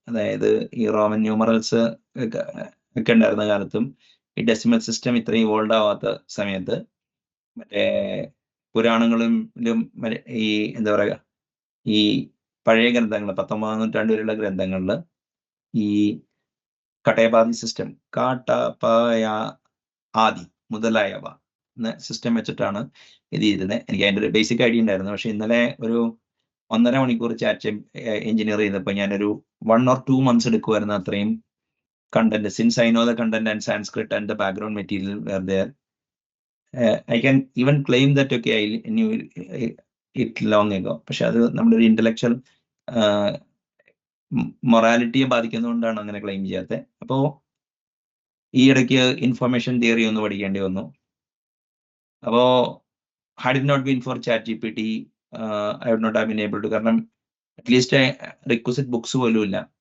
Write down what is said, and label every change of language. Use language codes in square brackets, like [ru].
[ml] അതായത് ഈ Roman numerals ഒക്കെ ഉണ്ടായിരുന്ന കാലത്തും ഈ ഡെസിമൽ സിസ്റ്റം ഇത്രയും ഇവോൾവ് ആവാത്ത സമയത്ത് മറ്റേ പുരാണങ്ങളിലും ഈ എന്താ പറയുക ഈ പഴയ ഗ്രന്ഥങ്ങൾ 19-ാം നൂറ്റാണ്ട് വരെയുള്ള ഗ്രന്ഥങ്ങളിൽ ഈ കടയപാതി സിസ്റ്റം, കാട്ടപായ ആദി മുതലായവ എന്ന സിസ്റ്റം വെച്ചിട്ടാണ് ഇത് ചെയ്തിരുന്നത്. എനിക്ക് അതിൻ്റെ ഒരു ബേസിക് ഐഡിയ ഉണ്ടായിരുന്നു. പക്ഷെ ഇന്നലെ ഒരു 1.5 മണിക്കൂർ ചാറ്റ് എഞ്ചിനീയർ ചെയ്തപ്പോൾ ഞാനൊരു 1 or 2 months എടുക്കുമായിരുന്നു അത്രയും [en] content. Since I know the content and Sanskrit and the background material were there, I can even claim that, okay, I knew it long ago. [ml] പക്ഷെ അത് നമ്മുടെ ഒരു ഇന്റലക്ച്വൽ മൊറാലിറ്റിയെ ബാധിക്കുന്നതുകൊണ്ടാണ് അങ്ങനെ ക്ലെയിം ചെയ്യാത്തത്. അപ്പോ ഈ ഇടയ്ക്ക് ഇൻഫർമേഷൻ തിയറി ഒന്ന് പഠിക്കേണ്ടി വന്നു. [en] അപ്പോ had it not been for ChatGPT, I would not have been able to, [ml] കാരണം അറ്റ്ലീസ്റ്റ് റിക്വസിറ്റ് ബുക്സ് പോലും ഇല്ല.